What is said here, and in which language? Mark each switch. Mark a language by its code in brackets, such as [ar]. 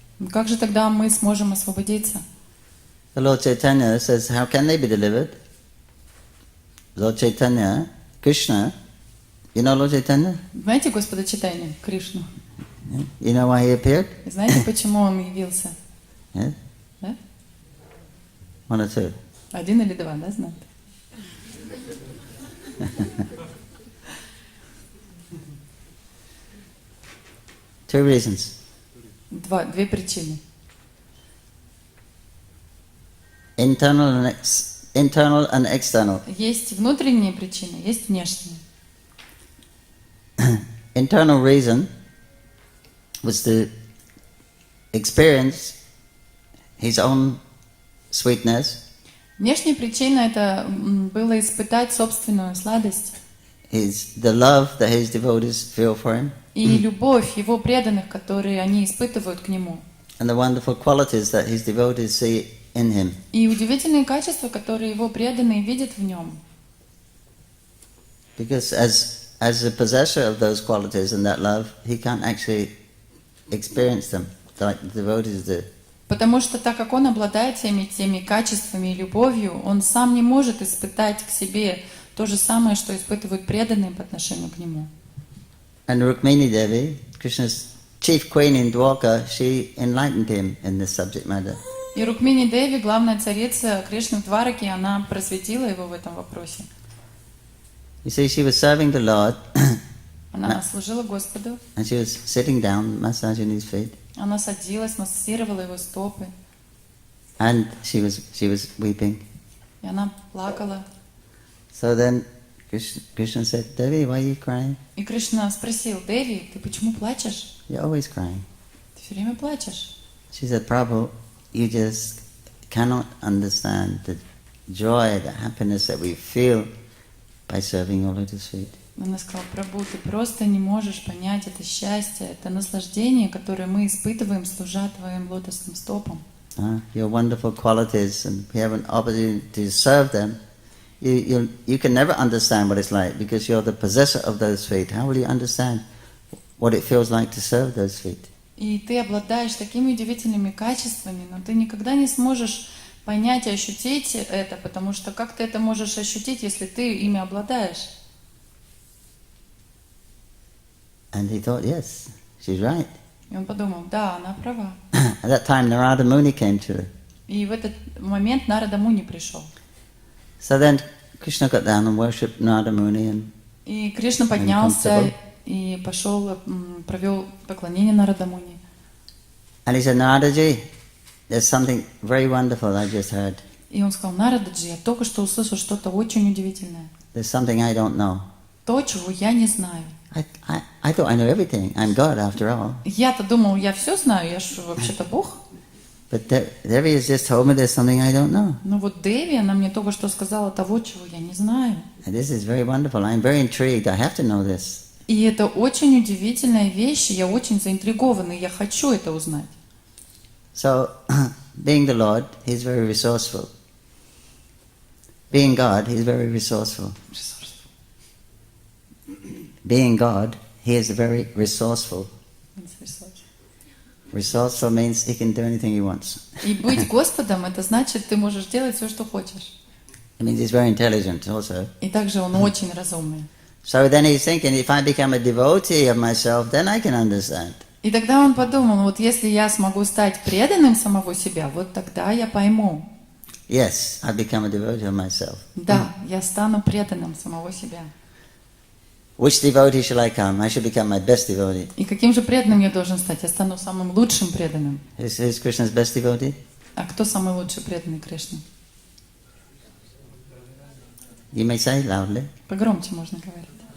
[ru] Как же тогда мы сможем освободиться? [en] The Lord Chaitanya says, how can they be delivered? Lord Chaitanya, Krishna, you know Lord Chaitanya? [ru] Знаете Господа Чайтанью, Кришну? [en] You know why he appeared? [ru] Знаете, почему он явился? [en] Yeah? [ru] Да? [en] 1 or 2? [ru] 1 или 2, да, знаете? [en] Two reasons. [ru] Две причины. [en] Internal and external. [ru] Есть внутренние причины, есть внешние. [en] Internal reason was to experience his own sweetness, [ru] Внешняя причина это было испытать собственную сладость [en] the love that his devotees feel for him, [ru] и любовь его преданных, которые они испытывают к нему. [en] and the wonderful qualities that his devotees see in him. [ru] И удивительные качества, которые его преданные видят в нем. [en] Because as the possessor of those qualities and that love, he can't actually experience them like the devotees do. [ru] Потому что так как он обладает всеми теми качествами и любовью, он сам не может испытать к себе то же самое, что испытывают преданные по отношению к нему. [en] And Rukmini Devi, Krishna's chief queen in Dwarka, she enlightened him in this subject matter. [ru] И Рукмини Деви, главная царица Кришны в Двараке, она просветила его в этом вопросе. [en] You see, she was serving the Lord, [ru] Она служила Господу, [en] and she was sitting down, massaging his feet, [ru] она садилась, массировала его стопы, [en] and she was weeping. [ru] и она плакала. [en] So then Krishna said, Devi, why are you crying? [ru] И Кришна спросил: Деви, ты почему плачешь? [en] You're always crying. [ru] Ты все время плачешь. [en] She said, Prabhu, you just cannot understand the joy, the happiness that we feel by serving your lotus feet. [ru] Она сказала: Прабху, ты просто не можешь понять это счастье, это наслаждение, которое мы испытываем, служа твоим лотосным стопам. [en] Your wonderful qualities, and we have an opportunity to serve them. You can never understand what it's like because you're the possessor of those feet. How will you understand what it feels like to serve those feet? [ru] И ты обладаешь такими удивительными качествами, но ты никогда не сможешь понять и ощутить это, потому что как ты это можешь ощутить, если ты ими обладаешь? [en] And he thought, yes, she's right. [ru] И он подумал: да, она права. [en] At that time, Narada Muni came to her. [ru] И в этот момент Нарада Муни пришел. [en] So then Krishna got down and worshipped Narada Muni, and [ru] И Кришна поднялся и пошел, провел поклонение Нарада Муни. [en] he said, Naradaji, there's something very wonderful I just heard. [ru] И он сказал: Нарададжи, я только что услышал что-то очень удивительное. [en] There's something I don't know. [ru] То, чего я не знаю. [en] I thought I knew everything. I'm God after all. [ru] Я-то думал, я все знаю, я же вообще-то Бог. [en] But Devi has just told me there's something I don't know. [ru] Но вот Деви, она мне только что сказала того, чего я не знаю. [en] And this is very wonderful. I'm very intrigued. I have to know this. [ru] И это очень удивительная вещь, и я очень заинтригована, и я хочу это узнать. [en] So, being the Lord, He's very resourceful. Being God, He's very resourceful. Being God, He is very resourceful. Resourceful means He can do anything He wants. [ru] И быть Господом, это значит, ты можешь делать все, что хочешь. [en] It means He's very intelligent also. [ru] И также Он очень разумный. [en] So then He's thinking, if I become a devotee of myself, then I can understand. [ru] И тогда он подумал, вот если я смогу стать преданным самого себя, вот тогда я пойму. [en] Yes, I become a devotee of myself. [ru] Да, я стану преданным самого себя. [en] Which devotee shall I become? I should become my best devotee. [ru] И каким же преданным я должен стать? Я стану самым лучшим преданным. [en] Who's Krishna's best devotee? [ru] А кто самый лучший преданный Кришне? [en] You may say loudly. [ru] Погромче можно говорить.